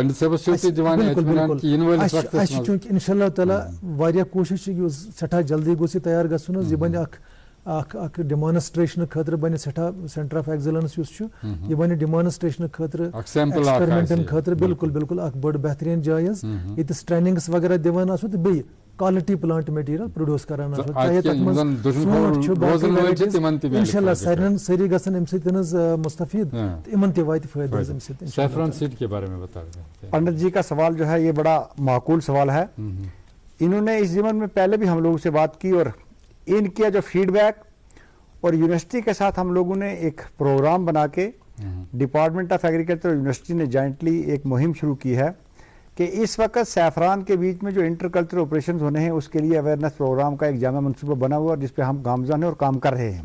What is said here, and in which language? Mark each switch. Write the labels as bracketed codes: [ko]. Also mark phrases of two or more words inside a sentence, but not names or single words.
[ks] اَسہِ چھِ چوٗنٛکہِ [ar] انشاء اللہ تعالیٰ [ks] واریاہ کوٗشش چھِ سٮ۪ٹھاہ جلدی گوٚژھ یہِ تیار گژھُن حظ یہِ بنہِ اکھ ڈیمانسٹریشنہٕ خٲطرٕ بنہِ سٮ۪ٹھاہ [en] centre of excellence [ks] یُس چھُ یہِ بنہِ ڈیمانسٹریشنہٕ خٲطرٕ ایکسپیرمنٹن خٲطرٕ بالکل بالکل اکھ بٔڑ بہتریٖن جاے حظ ییٚتِس ٹریننگس وغیرہ دِوان آسو تہٕ بیٚیہِ [en] quality plant material produce [ks] کران آسو چاہے تتھ منٛز ژوٗنٛٹھ چھُ باقٕے [ar] انشاء اللہ [ks] سٲری گژھن امہِ سۭتۍ حظ مستفید تہٕ یِمن تہِ واتہِ فٲیدٕ حظ امہِ سۭتۍ [ur] سیفران سیڈ کے بارے میں بتا دیں پنڈت جی کا سوال جو ہے یہ بڑا معقول سوال ہے انہوں نے اس ضمن میں پہلے بھی ہم لوگوں سے بات کی اور ان کا جو فیڈ بیک اور یونیورسٹی کے ساتھ ہم لوگوں نے ایک پروگرام بنا کے [en] department of agriculture [ur] اور یونیورسٹی نے جوائنٹلی ایک مہم شروع کی ہے کہ اس وقت سیفران کے بیچ میں جو [en] inter culture operations [ur] ہونے ہیں اس کے لیے [en] awareness program [ur] کا ایک جامع منصوبہ بنا ہوا جس پہ ہم گامزن ہیں اور کام کر رہے ہیں.